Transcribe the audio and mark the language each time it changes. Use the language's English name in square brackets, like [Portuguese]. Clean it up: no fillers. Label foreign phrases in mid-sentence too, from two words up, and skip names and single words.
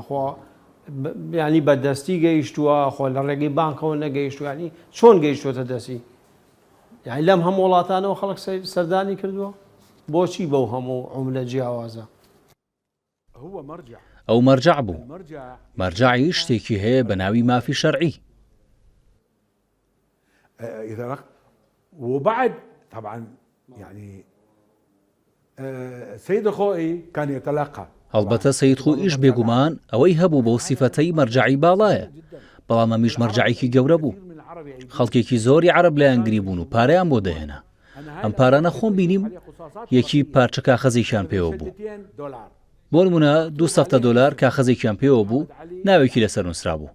[Central Kurdish] خۆ ینی بە دەستی گەیشتووە، خۆ لە ڕێگەی بانکەوە نەگەیشتووە، ینی چۆن گەیشتوتە دەستی؟ یعنی لەم هەموو وڵاتانەوە خەڵک سەردانی کردووە؟ بۆچی بەو هەموو عوملە جیاوازە؟ ئەو مەرجع بوو. مەرجعی شتێکی هەیە بە ناوی مافی شەرعی. [Arabic] وبعد طبعا يعني سيد الخوئي كان يتلقى. [Central Kurdish] هەڵبەتە سەید خۆئیش بێگومان ئەوەی هەبوو بەو سیفەتەی مەرجعی باڵایە، بەڵام ئەمیش مەرجعێکی گەورە بوو. خەڵکێکی زۆری عەرەب لایەنگری بوون و پارەیان بۆ دەهێنا. ئەم پارانە خۆم بینیم یەکی پارچە کاغەزێکیان پێوە بوو. بۆ نمونە 200 دلار کاغەزێکیان پێوە بوو، ناوێکی لەسەر نووسرا بوو.